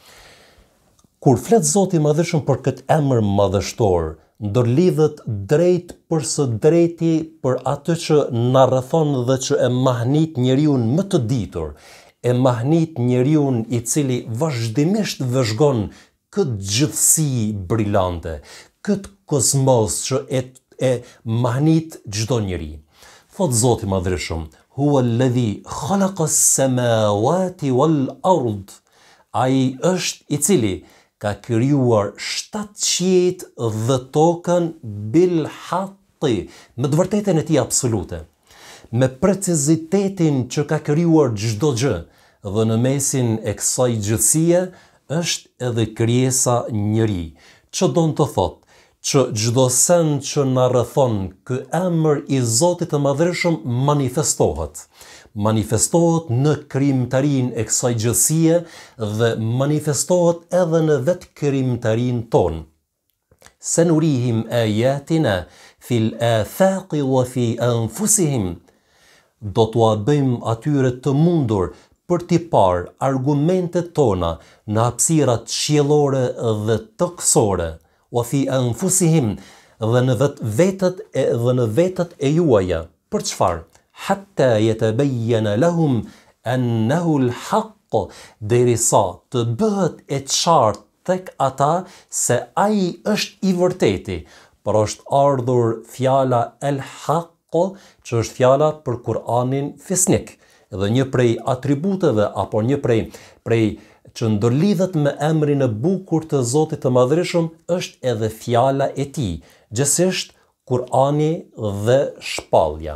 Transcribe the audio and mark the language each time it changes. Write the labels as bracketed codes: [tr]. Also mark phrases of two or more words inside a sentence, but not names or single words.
[sq] Kur flet Zoti i Madhërisëm për këtë emër madhështor, ndërlidhet drejt për së drejti për atë që na rrethon dhe që e mahnit njeriun më të ditur, e mahnit njeriun i cili vazhdimisht vëzhgon këtë gjithësi brillante, këtë kozmos që e mahnit çdo njeri. Thot Zoti i Madhërisëm: [ar] هو الذي خلق السماوات والأرض. [sq] Ai është i cili ka krijuar 7 qiejt dhe tokën [ar] بالحق, [sq] me të vërtetën e tij absolute, me precizitetin që ka krijuar çdo gjë, dhe në mesin e kësaj gjithësie është edhe krijesa njeri, që do të thotë që çdo send që na rrethon, ky emër i Zotit të Madhërisëm manifestohet në krijimtarinë e kësaj gjësie dhe manifestohet edhe në vetë krijimtarinë tonë. [ar] سنريهم آياتنا في الآفاق وفي أنفسهم. [sq] Do t'ua bëjmë atyre të mundur për t'i parë argumentet tona në hapësirat qiellore dhe toksore, [ar] وفي أنفسهم, [sq] dhe në vetët e juaja. Për çfarë? [ar] حتى يتبين لهم أنه الحق, [sq] derisa të bëhet e qartë tek ata se ai është i vërteti. Por është ardhur fjala el-haqq, që është fjala për Kur'anin fisnik. Dhe një prej atributeve apo një prej që ndërlidhet me emrin e bukur të Zotit të Madhërisëm është edhe fjala e tij, gjithsesi Kur'ani dhe shpallja.